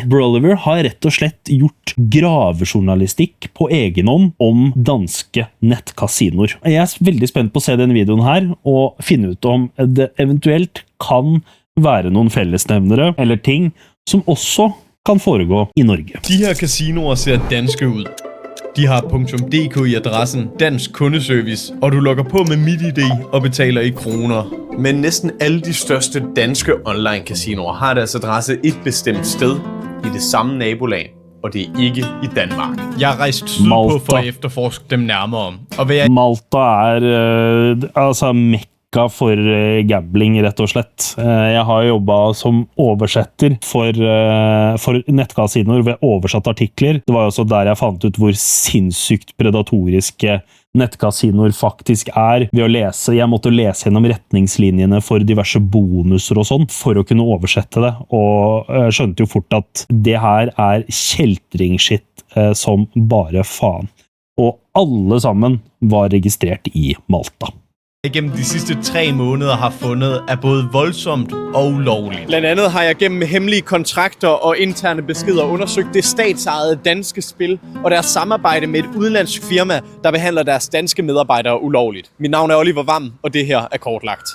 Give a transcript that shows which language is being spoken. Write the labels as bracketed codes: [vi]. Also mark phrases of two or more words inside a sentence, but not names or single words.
[no] Broliver har rett og slett gjort gravejournalistikk på egen hånd om danske nettkasinoer. Jeg veldig spent på å se denne videoen her, og finne ut om det eventuelt kan være noen fellesnevnere, eller ting som også kan foregå i Norge. [da] De her casinoer ser danske ud. De har .dk i adressen, dansk kundeservice, og du logger på med MitID og betaler i kroner. Men næsten alle de største danske online casinoer har deres adresse et bestemt sted i det samme nabolag, og det ikke i Danmark. Jeg har rejst sydpå for at efterforske dem nærmere. [no] Malta altså mekka for gambling, rett og slett. Jeg har jobbet som oversetter for nettkasinoer ved oversatte artikler. Det var også der jeg fant ut hvor sinnssykt predatoriske nettkasinoer faktisk ved å lese. Jeg måtte lese gjennom retningslinjene for diverse bonuser og sånn, for å kunne oversette det, og skjønte jo fort at det her kjeltringshit som bare faen. Og alle sammen var registrert i Malta. [da] Gennem de sidste 3 måneder har fundet både voldsomt og ulovligt. Blandt andet har jeg gennem hemmelige kontrakter og interne beskeder undersøgt det statsejede danske spil og deres samarbejde med et udenlandsk firma, der behandler deres danske medarbejdere ulovligt. Mit navn Oliver Vam, og det her kortlagt.